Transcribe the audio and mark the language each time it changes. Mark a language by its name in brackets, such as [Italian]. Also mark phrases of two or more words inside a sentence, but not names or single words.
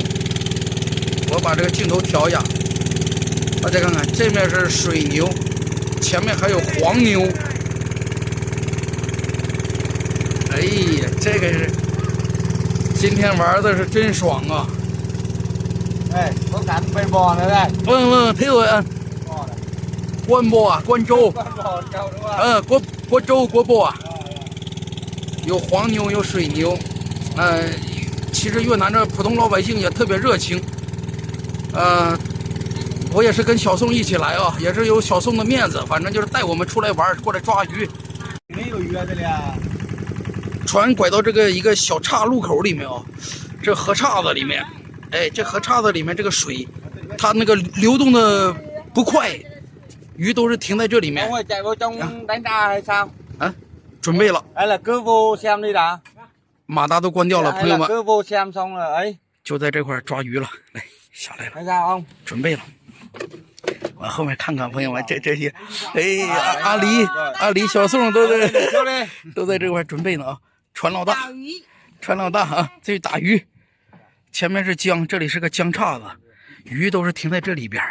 [Chinese] 我把这个镜头调一下，大家看看，这面是水牛，前面还有黄牛。哎呀，这个是今天玩的是真爽啊！ [Vietnamese] 哎，có cảnh bên bò nữa đây. Vâng, thế rồi anh. Quân bò à, quân trâu. Quân trâu, quân bò [Chinese] 啊，有黄牛，有水牛。其实越南这普通老百姓也特别热情。我也是跟小宋一起来啊，也是有小宋的面子，反正就是带我们出来玩，过来抓鱼。没有鱼啊这里啊。船拐到这个一个小岔路口里面啊，这河岔子里面，哎，这河岔子里面这个水，它那个流动的不快。鱼都是停在这里面。 [Vietnamese] chạy vô trong đánh ra hay sao？ [Chinese] 准备了。 [Vietnamese] hay là cứ vô xem đi đã？ [Chinese] 马达都关掉了，朋友们。 [Vietnamese] cứ vô xem xong rồi ấy。 [Chinese] 就在这块抓鱼了，来下来了。 [Vietnamese] hay sao không？ [Chinese] 准备了。往后面看看，朋友们，这些，哎呀，阿里、小宋都在这块准备呢啊。船老大啊，这是打鱼。前面是江，这里是个江岔子，鱼都是停在这里边。